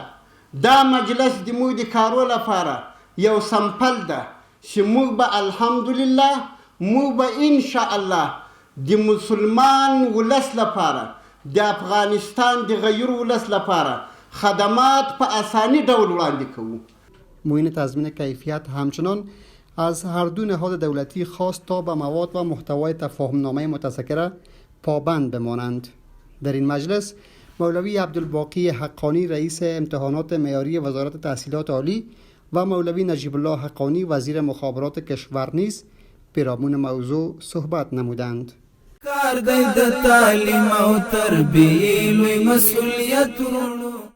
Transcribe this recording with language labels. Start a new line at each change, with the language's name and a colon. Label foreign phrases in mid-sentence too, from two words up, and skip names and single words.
Pashto: دا مجلس د موږ د کارو لپاره یو سمپل ده چې موږ به الحمدلله، موږ به انشاءالله د مسلمان ولس لپاره، د افغانستان د غیر ولس لپاره خدمات په اسانی ډول وړاندې کوو.
Persian: معین تضمین کیفیت همچنان از هر دو نهاد دولتی خواست تا به مواد و محتوای تفاهمنامه متذکره پابند بمانند. در این مجلس مولوی عبدالباقی حقانی رئیس امتحانات معیاری وزارت تحصیلات عالی و مولوی نجیب الله حقانی وزیر مخابرات کشور نیز پیرامون موضوع صحبت نمودند.
Pashto: کار دی د تعلیم او تربیه لوی مسئولیت ورونو.